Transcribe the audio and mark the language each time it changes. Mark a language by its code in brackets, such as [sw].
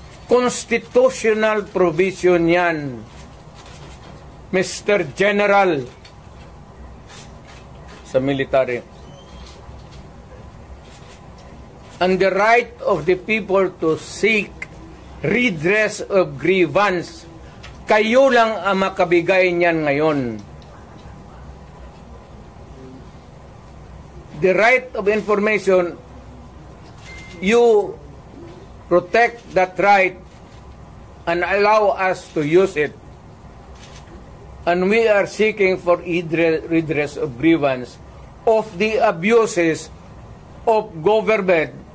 [en] Constitutional provision yan, Mr. General sa military. And the right of the people to seek redress of grievance. [tl] Kayo lang ang makabigay niyan ngayon. [en] The right of information, you protect that right and allow us to use it. And we are seeking for redress of grievance of the abuses of government.